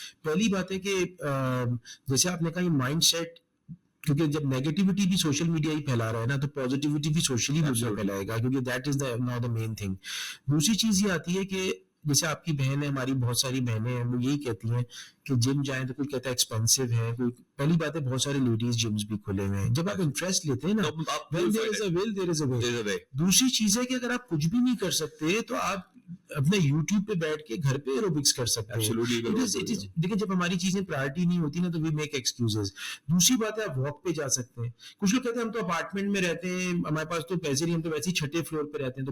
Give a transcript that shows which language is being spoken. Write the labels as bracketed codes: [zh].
[ur] پہلی بات ہے کہ جیسے آپ نے کہا یہ مائنڈ سیٹ, کیونکہ جب نیگیٹیوٹی بھی سوشل میڈیا ہی پھیلا رہا ہے نا تو پازیٹیوٹی بھی سوشلی میڈیا پھیلائے گا, کیونکہ [en] That is now the main thing. [ur] دوسری چیز یہ آتی ہے کہ جیسے آپ کی بہن ہے, ہماری بہت ساری بہنیں ہیں, وہ یہی کہتی ہیں کہ جم جائیں تو کوئی کہتا ہے ایکسپینسو ہے, کوئی پہلی بات ہے بہت سارے لیڈیز جمز بھی کھلے ہوئے ہیں. جب آپ انٹرسٹ لیتے ہیں نا, [en] when there is a will there is a way. [ur] دوسری چیز ہے کہ اگر آپ کچھ بھی نہیں کر سکتے تو آپ اپنے یوٹیوب پہ بیٹھ کے گھر پہ ایروبکس کر سکتے ہیں. دیکھیں جب ہماری چیزیں پرائرٹی نہیں ہوتی نا تو [en] We make excuses. [ur] دوسری بات ہے آپ واک پہ جا سکتے ہیں. کچھ لوگ کہتے ہیں ہم تو اپارٹمنٹ میں رہتے ہیں, ہمارے پاس تو پیسے نہیں, ہم تو ویسے ہی چھٹے فلور پہ رہتے ہیں.